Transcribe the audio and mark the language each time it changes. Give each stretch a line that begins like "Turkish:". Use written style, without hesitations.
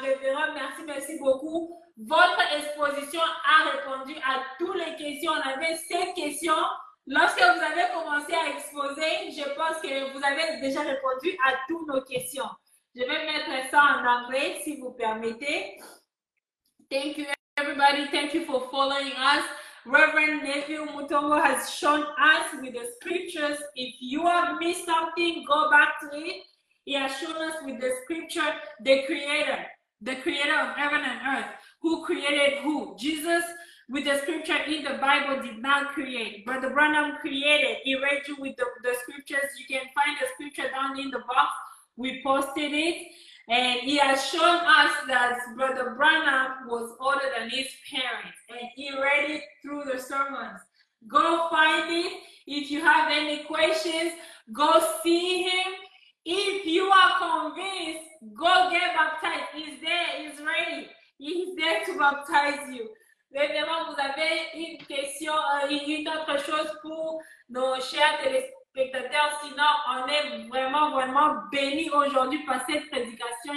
French: Révérend, merci beaucoup. Votre exposition a répondu à toutes les questions. On avait 7 questions. Lorsque vous avez commencé à exposer, je pense que vous avez déjà répondu à toutes nos questions. Je vais mettre ça en anglais, si vous permettez.
English: Thank you, everybody. Thank you for following us. Reverend Neville Mutombo has shown us with the scriptures. If you have missed something, go back to it. He has shown us with the scripture, the creator of heaven and earth. Who created who? Jesus, with the scripture in the Bible, did not create. Brother Branham created. He read you with the scriptures. You can find the scripture down in the box. We posted it. And he has shown us that Brother Branham was older than his parents. And he read it through the sermons. Go find it. If you have any questions, go see him. If you are convinced, go get baptized. He's there, he's ready. He's there to baptize you.
French: Révérend, vous avez une question, une autre chose pour nos chers téléspectateurs. Sinon, on est vraiment bénis aujourd'hui par cette prédication.